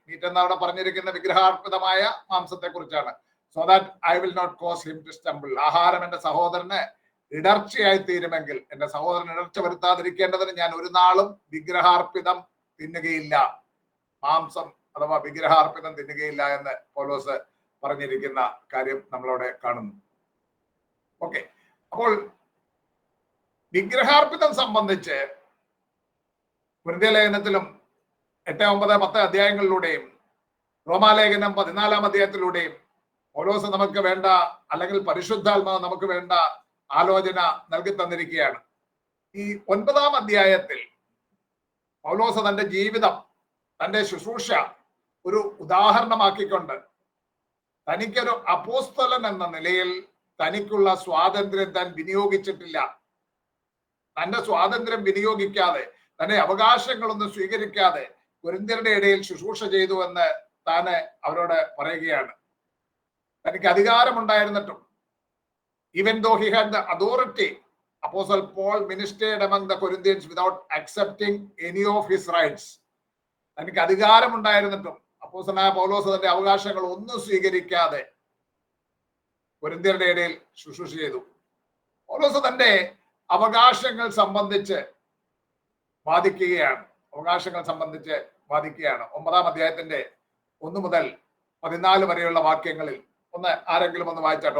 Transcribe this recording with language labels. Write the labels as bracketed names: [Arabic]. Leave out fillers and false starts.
[Malayalam] Meet എന്നവിടെ പറഞ്ഞിരിക്കുന്ന വിഗ്രഹാർപ്പിതമായ മാംസത്തെ കുറിച്ചാണ്. [English] So that I will not cause him to stumble. [Malayalam] ആഹാരം എന്റെ സഹോദരന് ഇടർച്ചയായി തീരുമെങ്കിൽ, എന്റെ സഹോദരൻ ഇടർച്ച വരുത്താതിരിക്കേണ്ടതിന് ഞാൻ ഒരു നാളും വിഗ്രഹാർപ്പിതം തിന്നുകയില്ല, മാംസം അഥവാ വിഗ്രഹാർപ്പിതം തിന്നുകയില്ല എന്ന് പൗലോസ് പറഞ്ഞിരിക്കുന്ന കാര്യം നമ്മളവിടെ കാണുന്നു. ഓക്കെ, അപ്പോൾ വിഗ്രഹാർപ്പിതം സംബന്ധിച്ച് കൊരിന്ത്യലേഖനത്തിലും 8, 9, 10 അധ്യായങ്ങളിലൂടെയും റോമാലേഖനം 14-ാം അധ്യായത്തിലൂടെയും പൗലോസ് നമുക്ക് വേണ്ട, അല്ലെങ്കിൽ പരിശുദ്ധാത്മാവ് നമുക്ക് വേണ്ട ആലോചന നൽകി തന്നിരിക്കുകയാണ്. ഈ 9-ാം അധ്യായത്തിൽ പൗലോസ് തന്റെ ജീവിതം, തന്റെ ശുശ്രൂഷ ഒരു ഉദാഹരണമാക്കിക്കൊണ്ട് തനിക്കൊരു അപ്പോസ്തലൻ എന്ന നിലയിൽ തനിക്കുള്ള സ്വാതന്ത്ര്യം താൻ വിനിയോഗിച്ചിട്ടില്ല. തന്റെ സ്വാതന്ത്ര്യം വിനിയോഗിക്കാതെ, തന്റെ അവകാശങ്ങളൊന്നും സ്വീകരിക്കാതെ കൊരിന്ത്യരുടെ ഇടയിൽ ശുശ്രൂഷ ചെയ്തു എന്ന് താന് അവരോട് പറയുകയാണ്. തനിക്ക് അധികാരമുണ്ടായിരുന്നിട്ടും, [English] even though he had the authority, Apostle Paul ministered among the Corinthians without accepting any of his rights. [Malayalam] തനിക്ക് അധികാരമുണ്ടായിരുന്നിട്ടും അപ്പോസ്തലനായ പൗലോസ് തന്റെ അവകാശങ്ങൾ ഒന്നും സ്വീകരിക്കാതെ കൊരിന്ത്യരുടെ ഇടയിൽ ശുശ്രൂഷ ചെയ്തു. പൗലോസ് തന്റെ അവകാശങ്ങൾ സംബന്ധിച്ച് വാദിക്കുകയാണ്. അവകാശങ്ങൾ സംബന്ധിച്ച് വാദിക്കുകയാണ്. 9-ാം അധ്യായത്തിന്റെ 1 മുതൽ 14 വരെയുള്ള വാക്യങ്ങളിൽ ആരെങ്കിലും ഒന്ന് വായിച്ചാട്ടെ.